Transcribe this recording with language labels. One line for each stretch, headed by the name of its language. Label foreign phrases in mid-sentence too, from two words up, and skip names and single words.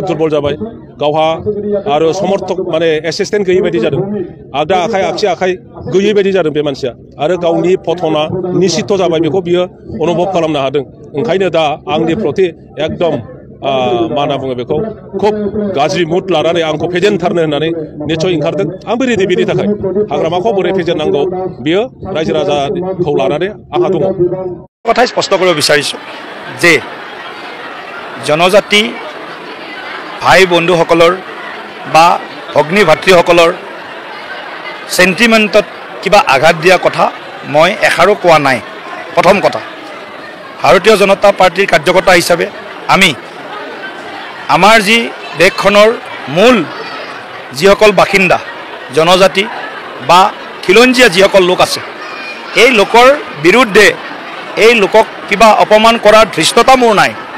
Bodo: दुर्बल जाबाय गावहा आरो समर्थक माने एसिस्टेन्ट गैयै बायदि जादों आगदा आखाइ आगसि आखाइ गैयै बायदि जादों बे मानसिया आरो गावनि पथना निश्चित जाबाय बेखौ बियो अनुभव खालामनो हादों ओंखायनो दा आंनि प्रति एकदम मा होनना बुङो बेखौ खुब गाज्रि मुड लानानै आंखौ फेजेनथारनो होननानै निश्चय ओंखारदों आंबो रेडि बेनि थाखाय हाग्रामाखौ बोरै फेजेननांगौ बियो रायजो राजाखौ लानानै आंहा दङ
Assamese: কথাই স্পষ্ট কৰিব বিচাৰিছোঁ যে জনজাতি ভাই বন্ধুসকলৰ বা ভগ্নী ভাতৃসকলৰ সেন্টিমেণ্টত কিবা আঘাত দিয়া কথা মই এষাৰো কোৱা নাই প্ৰথম কথা ভাৰতীয় জনতা পাৰ্টিৰ কাৰ্যকৰ্তা হিচাপে আমি আমাৰ যি দেশখনৰ মূল যিসকল বাসিন্দা জনজাতি বা খিলঞ্জীয়া যিসকল লোক আছে এই লোকৰ বিৰুদ্ধে এই লোকক কিবা অপমান কৰাৰ ধৃষ্টতা মোৰ নাই